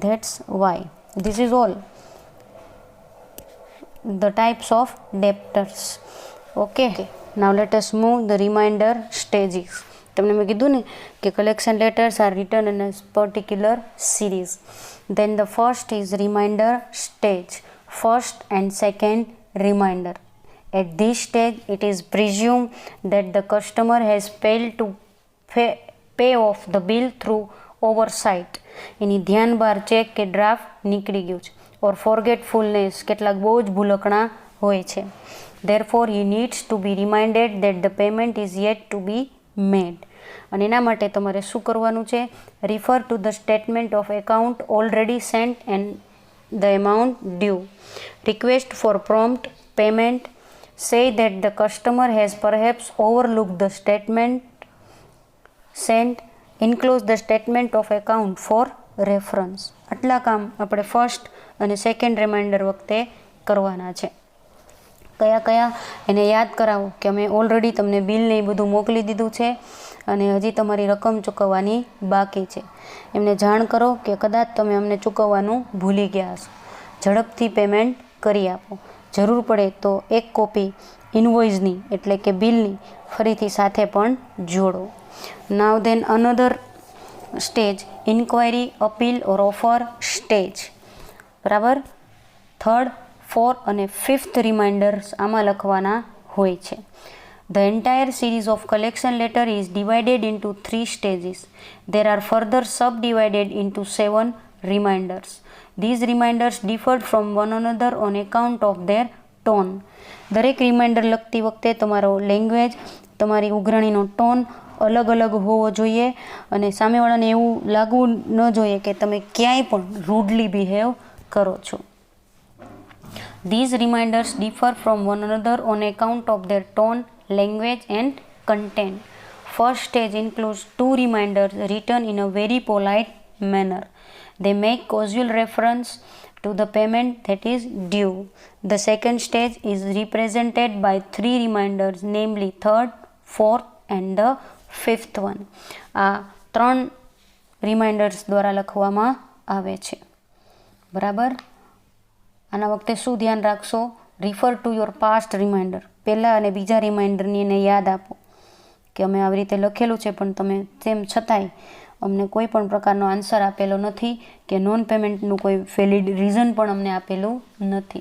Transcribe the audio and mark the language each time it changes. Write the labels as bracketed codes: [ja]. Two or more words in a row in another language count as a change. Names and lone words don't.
[en] That's why this is all the types of debtors. Okay, now let us move the reminder stages. [gu] તમને મેં કીધું ને કે [en] collection letters are written in a particular series. Then the first is reminder stage. First and second reminder. At this stage, it is presumed that the customer has failed to pay off the bill through oversight. [gu] એની ધ્યાન બહાર ચેક કે ડ્રાફ્ટ નીકળી ગયું છે. [en] or forgetfulness, [gu] કેટલાક બહુ જ ભૂલકણા હોય છે. [en] Therefore, he needs to be reminded that the payment is yet to be made. [gu] અને એના માટે તમારે શું કરવાનું છે? [en] Refer to the statement of account already sent and the amount due. Request for prompt payment. Say that the customer has perhaps overlooked the statement sent. Enclose the statement of account for reference. [gu] આટલા કામ આપણે ફર્સ્ટ અને સેકન્ડ રિમાઇન્ડર વખતે કરવાના છે. કયા કયા એને યાદ કરાવો કે અમે ઓલરેડી તમને બિલને એ બધું મોકલી દીધું છે અને હજી તમારી રકમ ચૂકવવાની બાકી છે. એમને જાણ કરો કે કદાચ તમે અમને ચૂકવવાનું ભૂલી ગયા હશો, ઝડપથી પેમેન્ટ કરી આપો. જરૂર પડે તો એક કોપી ઇનવોઇસની એટલે કે બિલની ફરીથી સાથે પણ જોડો. [en] Now then another stage, inquiry, appeal or offer stage. [gu] બરાબર, [en] third, fourth [gu] અને [en] fifth reminders [gu] આમાં લખવાના હોય છે. [en] The entire series of collection letter is divided into 3 stages. There are further subdivided into 7 reminders. These reminders differed from one another on account of their tone. [gu] દરેક રિમાઇન્ડર લખતી વખતે તમારો લેંગ્વેજ, તમારી ઉઘરાણીનો ટોન અલગ અલગ હોવો જોઈએ અને સામેવાળાને એવું લાગવું ન જોઈએ કે તમે ક્યાંય પણ [en] rudely behave [gu] કરો છો. [en] These reminders differ from one another on account of their tone, language and content. First stage includes 2 reminders written in a very polite manner. They make casual reference to the payment that is due. The second stage is represented by 3 reminders, namely third, fourth and the fifth one. [gu] આ 3 રિમાઇન્ડર્સ દ્વારા લખવામાં આવે છે. બરાબર. આના વખતે શું ધ્યાન રાખશો? [en] Refer to your past reminder. [gu] પહેલાં અને બીજા રિમાઇન્ડરની એને યાદ આપો કે અમે આવી રીતે લખેલું છે, પણ તમે તેમ છતાંય અમને કોઈ પણ પ્રકારનો આન્સર આપેલો નથી કે નોન પેમેન્ટનું કોઈ [en] valid reason [gu] પણ અમને આપેલું નથી.